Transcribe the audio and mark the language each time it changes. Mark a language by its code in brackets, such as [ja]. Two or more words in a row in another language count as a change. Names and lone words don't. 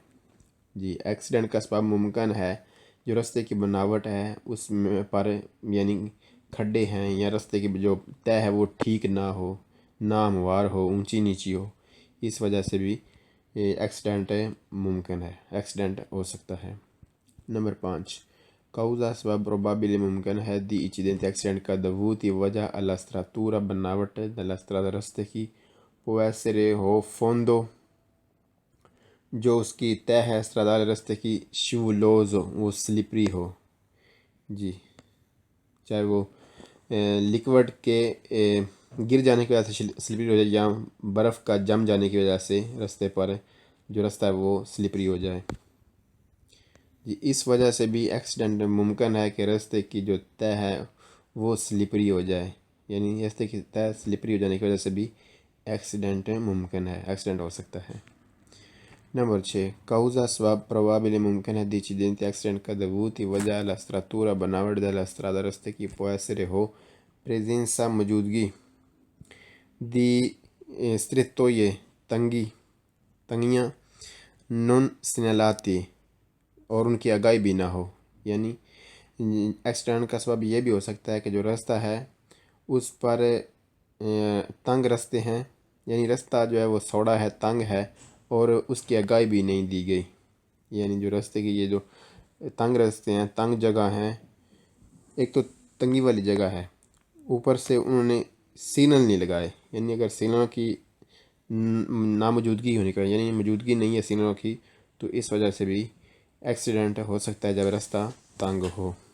[ur] جی، ایکسیڈنٹ کا سبب ممکن ہے جو راستے کی بناوٹ ہے اس میں پر، یعنی کھڈے ہیں یا راستے کی جو تہ ہے وہ ٹھیک نہ ہو، ناہموار ہو، اونچی نیچی ہو، اس وجہ سے بھی ایکسیڈنٹ ممکن ہے، ایکسیڈنٹ ہو سکتا ہے۔ نمبر 5، causa سبب probabile ممکن ہے [it] di incidente [ur] ایکسیڈنٹ کا dovuti وجہ [it] alla struttura [ur] بناوٹ [it] della strada [ur] راستے کی [it] può essere [ur] ہو fondo جو اس کی تہ ہے stradale راستے کی scivoloso وہ سلپری ہو۔ جی، چاہے وہ لیکوڈ کے گر جانے کی وجہ سے سلپری ہو جائے یا برف کا جم جانے کی وجہ سے راستے پر جو راستہ ہے وہ سلپری ہو جائے۔ جی، اس وجہ سے بھی ایکسیڈنٹ ممکن ہے کہ راستے کی جو تہ ہے وہ سلپری ہو جائے، یعنی راستے کی تہ سلپری ہو جانے کی وجہ سے بھی ایکسیڈنٹ ممکن ہے، ایکسیڈنٹ ہو سکتا ہے۔ [it] نمبر 6، causa سبب probabile [ur] ممکن ہے [it] di incidente [ur] ایکسیڈنٹ کا [it] dovuti وجہ alla struttura بناوٹ della strada [ur] راستے کی [it] può essere ہو presenza موجودگی di strettoie تنگیاں non segnalate [ur] اور ان کی آگاہی بھی نہ ہو، یعنی ایکسیڈنٹ کا سبب یہ بھی ہو سکتا ہے کہ جو راستہ ہے اس پر تنگ راستے ہیں، یعنی راستہ جو ہے وہ چوڑا ہے، تنگ ہے اور اس کی آگاہی بھی نہیں دی گئی، یعنی جو راستے کی یہ جو تنگ راستے ہیں، تنگ جگہ ہیں، ایک تو تنگی والی جگہ ہے، اوپر سے انہوں نے سگنل نہیں لگائے، یعنی اگر سگنلوں کی ناموجودگی ہونے کا، یعنی موجودگی نہیں ہے سگنلوں کی، تو اس وجہ سے بھی ایکسیڈنٹ ہو سکتا ہے جب راستہ تنگ ہو۔